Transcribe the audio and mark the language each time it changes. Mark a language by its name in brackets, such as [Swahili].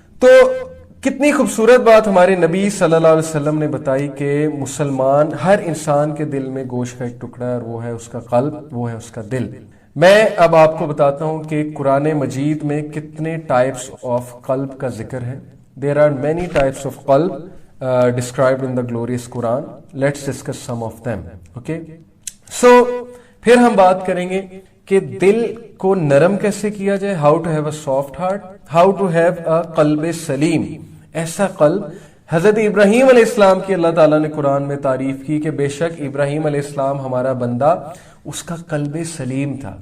[Urdu] تو کتنی خوبصورت بات ہمارے نبی صلی اللہ علیہ وسلم نے بتائی کہ مسلمان, ہر انسان کے دل میں گوشت کا ایک ٹکڑا ہے, اور وہ ہے اس کا قلب, وہ ہے اس کا دل. میں اب آپ کو بتاتا ہوں کہ قرآن مجید میں کتنے ٹائپس آف قلب کا ذکر ہے. [English] There are many types of qalb described in the glorious Quran. Let's discuss some of them. Okay. So [Urdu] پھر ہم بات کریں گے کہ دل کو نرم کیسے کیا جائے, [English] How to have a soft heart, how to have a قلب سلیم. [Urdu] ایسا قلب حضرت ابراہیم علیہ السلام کی اللہ تعالیٰ نے قرآن میں تعریف کی کہ بے شک ابراہیم علیہ السلام ہمارا بندہ, اس کا قلب سلیم تھا.